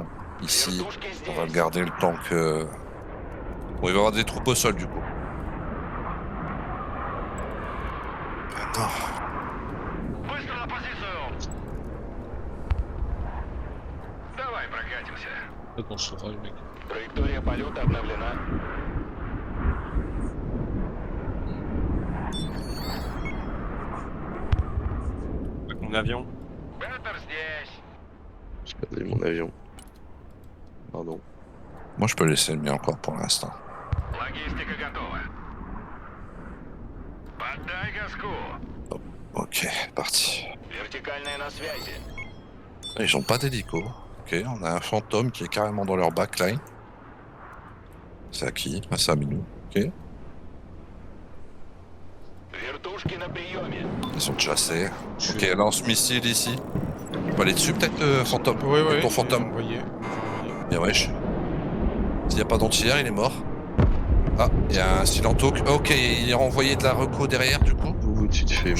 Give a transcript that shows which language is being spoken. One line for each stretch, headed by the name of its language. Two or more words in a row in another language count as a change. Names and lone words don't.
French: Ici, on va le garder le temps que... Bon, il va y avoir des troupes au sol du coup. Ah non. Peut-être qu'on saura le mec.
Russian: Траектория полета обновлена.
French: Avec mon avion.
Russian: Беттер здесь.
French: J'ai perdu mon avion. Pardon. Moi je peux laisser le mien encore pour l'instant.
Russian: Логистика готова. Поддай газку.
French: Ok, parti.
Russian: Вертикальная на связи.
French: Ils ont pas d'hélico. Ok, on a un fantôme qui est carrément dans leur backline. C'est à qui? Ah, c'est à Minou. Ok.
Russian: Вертушки на приеме.
French: Ils sont chassés. Ok, lance-missile ici. On va aller dessus peut-être, fantôme. Oui, Avec oui. ton fantôme. Envoyé. Bien wesh. S'il n'y a pas d'anti-air, il est mort. Ah, il y a un silentoc. Ok, il a envoyé de la reco derrière du coup. Où tu te fais